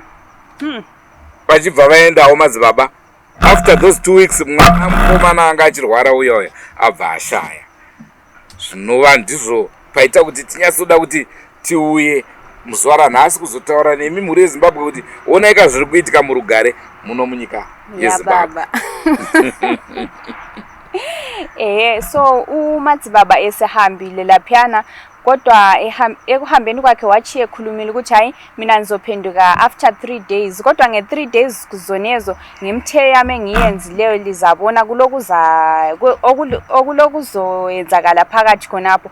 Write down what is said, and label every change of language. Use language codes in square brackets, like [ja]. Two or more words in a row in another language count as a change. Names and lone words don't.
[sn] Vachibva vaendawo madzibaba [en] after those 2 weeks [sn] mwana mukomana anga achirwara uyoyo abva ashaya. Zvinova ndizvo paita kuti tinyatsoda kuti tiuye muzuva ranhasi kuzotaura nemi mhuri yeZimbabwe kuti onaika zviri kuitika murugare muno munyika yeZimbabwe. [nd] So umadzibaba esehambile laphana kodwa ekuhambeni kwakhe wachiye khulumile ukuthi hayi mina ngizophenduka [en] after 3 days, [nd] kodwa nge3 days kuzonezo ngimthe yami engiyenzileyo lizabona okulokuzoyenzakala phakathi khonapho.